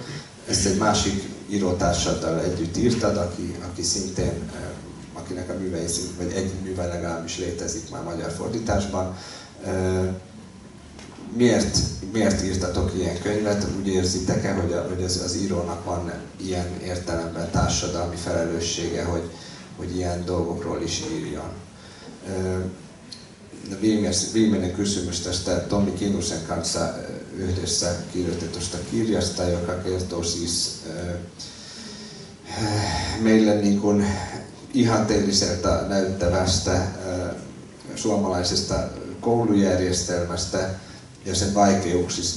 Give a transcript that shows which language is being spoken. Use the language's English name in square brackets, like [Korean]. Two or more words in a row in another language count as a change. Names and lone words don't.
[Hungarian] Ezt egy másik írótársaddal együtt írtad, aki szintén, akinek a művei vagy egy műve legalábbis létezik már magyar fordításban. Miért írtatok ilyen könyvet? Úgy érzitek-e, hogy az írónak van ilyen értelemben társadalmi felelőssége, hogy ilyen dolgokról is írjon? [Finnish] Viimeinen kysymys tästä Tommi Kinnusen kanssa yhdessä kirjoitetusta kirjasta, joka kertoo siis meille niin kuin ihanteelliselta näyttävästä suomalaisesta koulujärjestelmästä ja sen vaikeuksista.